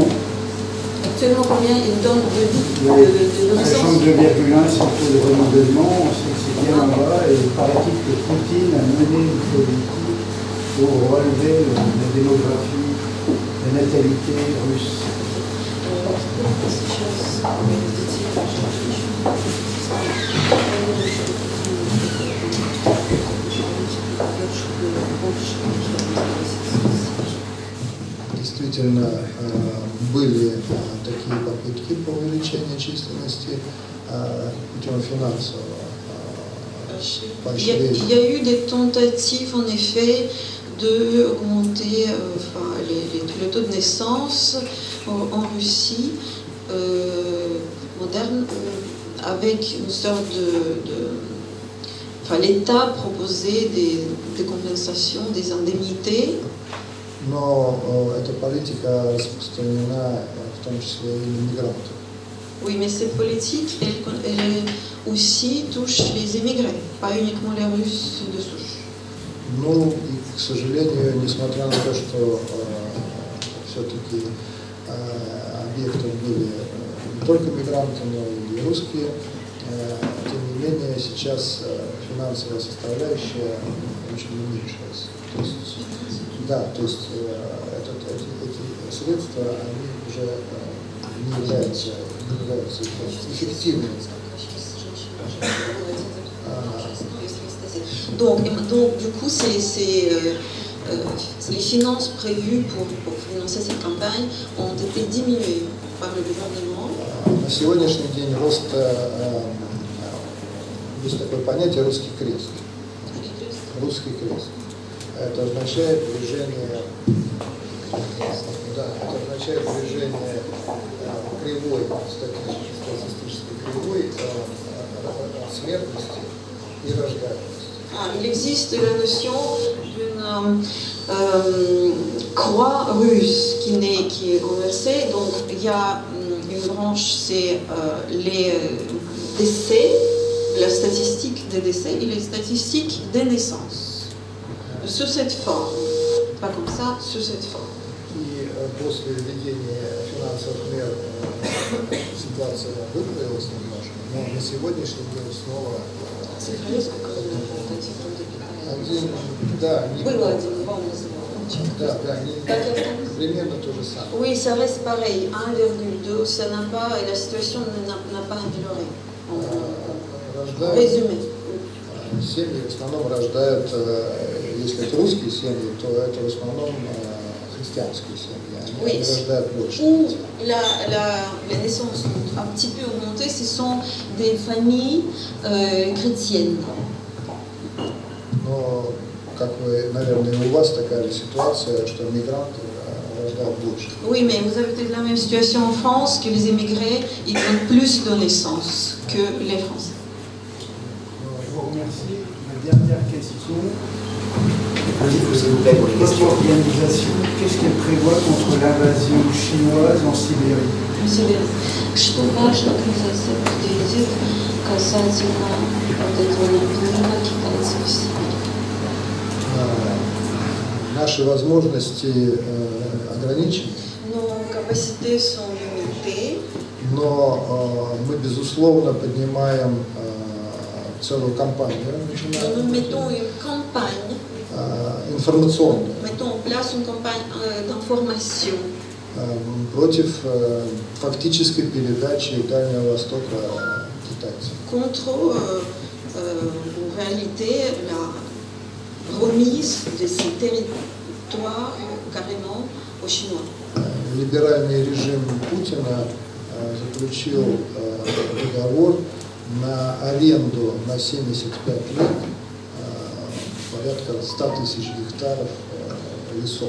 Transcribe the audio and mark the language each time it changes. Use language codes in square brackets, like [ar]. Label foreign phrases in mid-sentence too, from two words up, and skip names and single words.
[fr] Actuellement, combien ils donnent de naissance? Sachant que 2,1, c'est le taux de renouvellement, on sait que c'est bien en bas, et il paraît-il que Poutine a mené une politique pour relever la démographie, la natalité russe. [ru] Действительно, были такие попытки по увеличению численности путем финансового поощрения. [fr] Il y a eu des tentatives, en effet, d'augmenter le taux de naissance en Russie moderne, avec une sorte l'État proposait des compensations, des indemnités. [ru] Но эта политика распространена в том числе и на мигрантов. [fr] Oui, mais cette politique, elle aussi touche les immigrés, pas uniquement les Russes de souche. [ru] Ну, и, к сожалению, несмотря на то, что все-таки объектом были не только мигранты, но и русские тем не менее сейчас финансовая составляющая очень уменьшилась. То есть, да, то есть эти средства, они уже не являются эффективными. [fr] Donc, du coup, les finances prévues pour financer cette campagne ont été diminuées par le gouvernement. [ru] На сегодняшний день рост, есть такое понятие «русский крест». Русский крест. Это означает движение, кривой, статистической кривой смертности и рождаемости. [fr] Il existe la notion d'une croix russe qui est renversée. Donc il y a une branche, c'est les décès, la statistique des décès et les statistiques des naissances. Sous cette forme, pas comme ça, sous cette forme. [ru] И после введения финансовых мер ситуация выправилась немножко, но на сегодняшний день снова было один, вам примерно то же самое. [fr] Oui, ça reste pareil, 1,2, ça n'a pas, et la situation n'a pas amélioré. En résumé. [ru] Семьи в основном рождают, если это русские семьи, то это в основном христианские семьи. Они рождают больше. [fr] Où les naissances ont un petit peu augmenté, ce sont des familles chrétiennes. [ru] Но, как вы, наверное, у вас такая же ситуация, что мигранты рождают больше. [fr] Oui, mais vous avez peut-être la même situation en France, que les immigrés, ils donnent plus de naissances que les Français. Je vous remercie. La dernière question. S'il vous plaît, pour les Votre organisation, qu'est-ce qu'elle prévoit contre l'invasion chinoise en Sibérie? [ru] Что ваша организация предвидит касательно вот этого наплыва китайцев в Сибирь? Наши возможности ограничены, [fr] Nos capacités sont limitées, [ru] но мы, безусловно, поднимаем целую кампанию, [fr] nous mettons une campagne, [ru] информационную, [fr] mettons en place une campagne d'information [ru] против фактической передачи Дальнего Востока китайцев. [fr] contre, en réalité, la remise de ces territoires carrément aux Chinois. [ru] Либеральный режим Путина заключил договор на аренду на 75 лет порядка 100 тысяч гектаров лесов.